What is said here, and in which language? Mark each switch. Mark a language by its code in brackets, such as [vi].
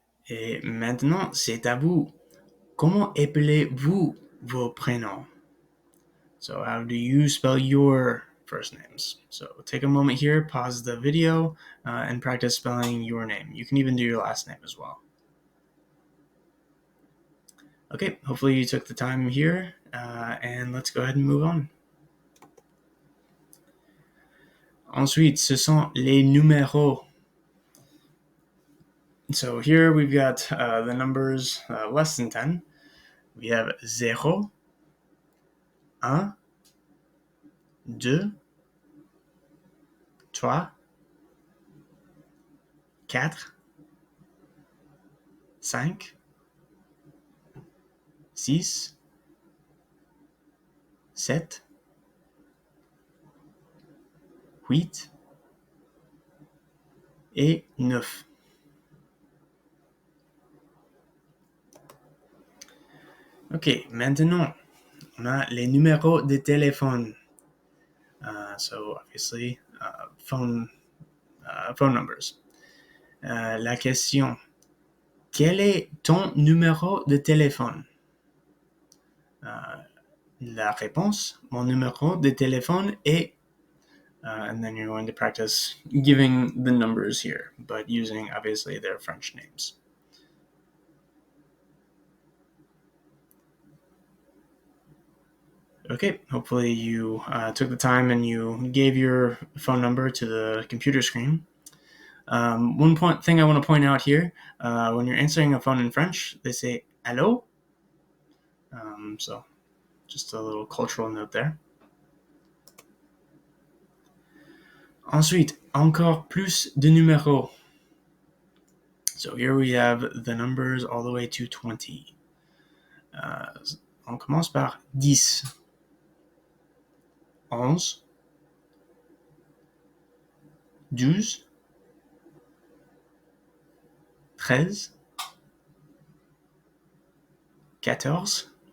[fr] Et maintenant, c'est à vous. Comment appelez-vous vos prénoms? [en] So how do you spell your first names? So take a moment here, pause the video, and practice spelling your name. You can even do your last name as well. Okay, hopefully you took the time here, and let's go ahead and move on. [fr] Ensuite, ce sont les numéros. [en] So here we've got the numbers less than 10. We have 0, 1, 2, 3, 4, 5, 6, 7, 8 et 9. [fr] Ok, maintenant, on a les numéros de téléphone. [en] So obviously, phone numbers. [fr] La question, quel est ton numéro de téléphone? La réponse, mon numéro de téléphone est, [en] and then you're going to practice giving the numbers here, but using obviously their French names. Okay, hopefully you took the time and you gave your phone number to the computer screen. One thing I want to point out here, when you're answering a phone in French, they say allô. So just a little cultural note there. [fr] Ensuite, encore plus de numéros. [en] So here we have the numbers all the way to 20. [fr] On commence par 10, 11, 12, 13, 14,